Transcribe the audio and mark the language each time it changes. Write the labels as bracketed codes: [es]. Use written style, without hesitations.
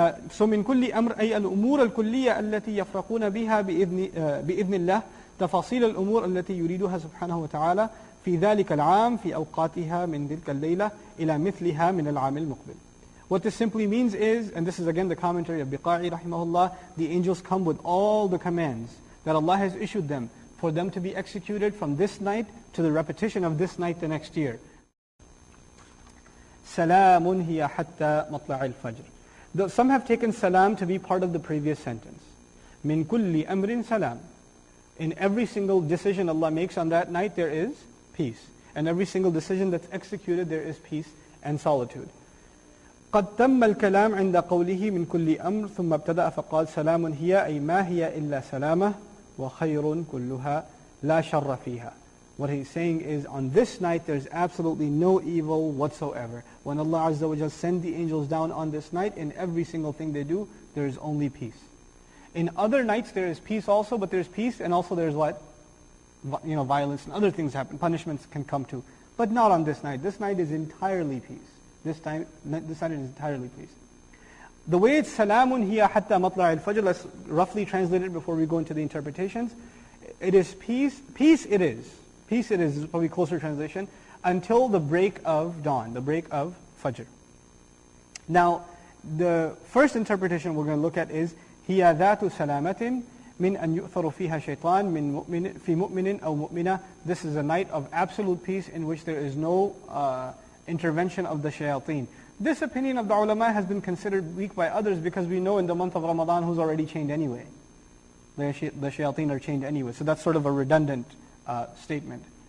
[ar] So من كل أمر أي الأمور الكلية التي يفرقون بها بإذن الله تفاصيل الأمور التي يريدها سبحانه وتعالى في ذلك العام في أوقاتها من تلك الليلة إلى مثلها من العام المقبل. [en] What this simply means is, and this is again the commentary of Biqa'i rahimahullah, the angels come with all the commands that Allah has issued them for them to be executed from this night to the repetition of this night the next year. [ar] سَلَامٌ هِيَ حَتَّى مَطْلَعِ الْفَجْرِ. [en] Some have taken salam to be part of the previous sentence. [ar] مِن كُلِّ أَمْرٍ salam. [en] In every single decision Allah makes on that night, there is peace. And every single decision that's executed, there is peace and solitude. [ar] قد تم الكلام عند قوله من كل أمر ثم ابتدأ فقال سلام هي أي ما هي إلا سلامة وخير كلها لا شر فيها. [en] What he's saying is, on this night there's absolutely no evil whatsoever. When Allah Azza wa Jalla send the angels down on this night, in every single thing they do, there is only peace. In other nights there is peace also, but there's peace and also there's what? Violence and other things happen. Punishments can come too. But not on this night. This night is entirely peace. This night is entirely peace. The way it's [ar] salamun hiya hatta matla' al-fajr, [en] let's roughly translate it before we go into the interpretations. It is peace. Peace it is. Peace it is probably closer translation, until the break of dawn, the break of Fajr. Now, the first interpretation we're going to look at is [ar] هي ذات سلامة من أن يؤثر فيها شيطان من في مؤمن أو مؤمنة. [en] This is a night of absolute peace in which there is no intervention of the shayateen. This opinion of the ulama has been considered weak by others because we know in the month of Ramadan who's already chained anyway. The shayateen are chained anyway. So that's sort of a redundant statement.